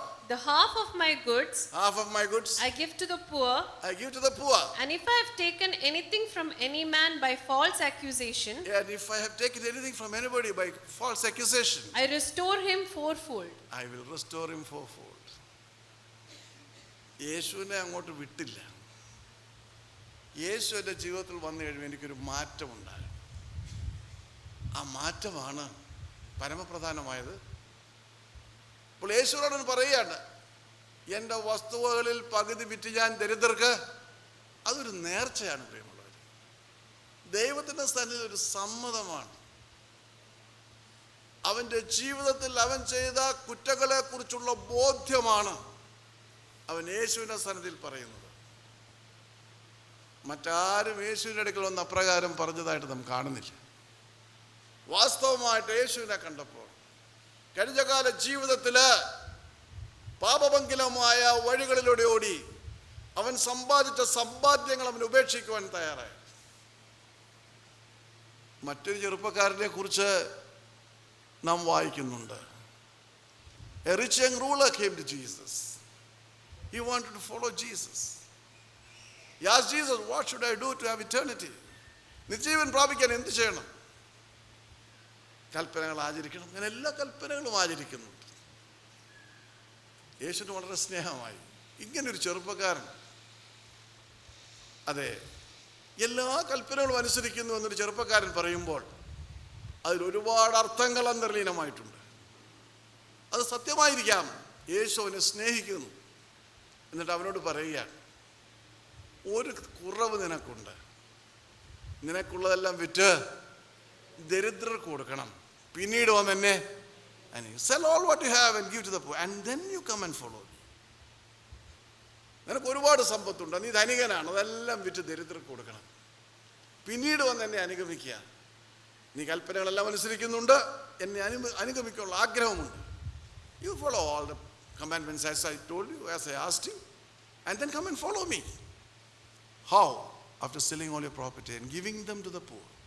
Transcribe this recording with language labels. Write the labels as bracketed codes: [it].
[en] the half of my goods I give to the poor. And if I have taken anything from any man by false accusation, and if I have taken anything from anybody by false accusation, I restore him fourfold. I will restore him fourfold. [ml] യേശുവിനെ അങ്ങോട്ട് വിട്ടില്ല. യേശു എൻ്റെ ജീവിതത്തിൽ വന്നു കഴിയുമ്പോൾ എനിക്കൊരു മാറ്റമുണ്ടായി. ആ മാറ്റമാണ് പരമപ്രധാനമായത്. അപ്പോൾ യേശുവിനോട് പറയുകയാണ്, എൻ്റെ വസ്തുവകളിൽ പകുതി വിറ്റ് ഞാൻ ദരിദ്രർക്ക്. അതൊരു നേർച്ചയാണ് പ്രിയമുള്ളവർ. ദൈവത്തിൻ്റെ സന്നിധിയിൽ ഒരു സമ്മതമാണ്. അവൻ്റെ ജീവിതത്തിൽ അവൻ ചെയ്ത കുറ്റങ്ങളെ കുറിച്ചുള്ള ബോധ്യമാണ് അവൻ യേശുവിൻ്റെ സന്നിധിയിൽ പറയുന്നത്. മറ്റാരും യേശുവിൻ്റെ അടുക്കൽ വന്ന് അപ്രകാരം പറഞ്ഞതായിട്ട് നാം കാണുന്നില്ല. വാസ്തവമായിട്ട് യേശുവിനെ കണ്ടപ്പോൾ കഴിഞ്ഞ കാല ജീവിതത്തിൽ പാപഭംഗിലമായ വഴികളിലൂടെ ഓടി അവൻ സമ്പാദിച്ച സമ്പാദ്യങ്ങൾ അവൻ ഉപേക്ഷിക്കുവാൻ തയ്യാറായി. മറ്റൊരു ചെറുപ്പക്കാരനെ കുറിച്ച് നാം വായിക്കുന്നുണ്ട്. [en] A rich young ruler came to Jesus. He wanted to follow Jesus. He asked Jesus, what should I do to have eternity? [ml] നിത്യജീവൻ പ്രാപിക്കാൻ എന്ത് ചെയ്യണം? കൽപ്പനകൾ ആചരിക്കണം. ഞാൻ എല്ലാ കൽപ്പനകളും ആചരിക്കുന്നുണ്ട്. യേശുവിന് വളരെ സ്നേഹമായി. ഇങ്ങനൊരു ചെറുപ്പക്കാരൻ, അതെ, എല്ലാ കൽപ്പനകളും അനുസരിക്കുന്നു എന്നൊരു ചെറുപ്പക്കാരൻ പറയുമ്പോൾ അതിലൊരുപാട് അർത്ഥങ്ങൾ അന്തർലീനമായിട്ടുണ്ട്. അത് സത്യമായിരിക്കാം. യേശു അവനെ സ്നേഹിക്കുന്നു. എന്നിട്ട് അവനോട് പറയുകയാണ്, ഒരു കുറവ് നിനക്കുണ്ട്. നിനക്കുള്ളതെല്ലാം വിറ്റ് ദരിദ്രർക്ക് കൊടുക്കണം. പിന്നീട് വന്ന് എന്നെ [en] sell all what you have and give to the poor and then you come and follow me. [ml] നിനക്ക് ഒരുപാട് സമ്പത്തുണ്ട്, നീ ധനികനാണ്, അതെല്ലാം വിറ്റ് ദരിദ്രർക്ക് കൊടുക്കണം. പിന്നീട് വന്ന് എന്നെ അനുഗമിക്കുക. നീ കൽപ്പനകളെല്ലാം അനുസരിക്കുന്നുണ്ട്, എന്നെ അനുഗമിക്കാനുള്ള ആഗ്രഹമുണ്ട്. [en] You follow all the commandments as I told you, as I asked you, and then come and follow me. How? After selling all your property and giving them to the poor.